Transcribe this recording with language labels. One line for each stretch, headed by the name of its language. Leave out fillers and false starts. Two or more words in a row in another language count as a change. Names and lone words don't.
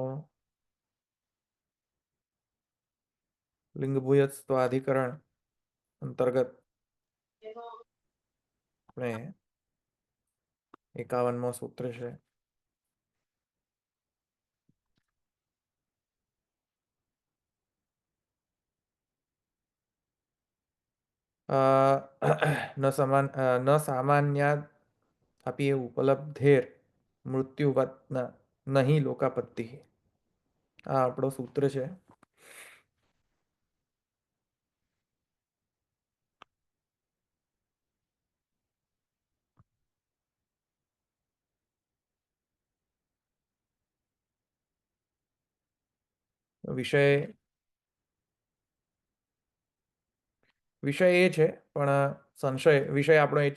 Gujarati: લિંગભૂયસ્વ અધિકરણ અંતર્ગત આપણે 51મો સૂત્ર છે
Sanskrit: ન સામાન્યાદ अपि उपलब्धेर मृत्युवत नहीं लोकापत्ति
Gujarati: આ આપણો સૂત્ર છે વિષય વિષય એ છે પણ સંશય વિષય આપણો એ જ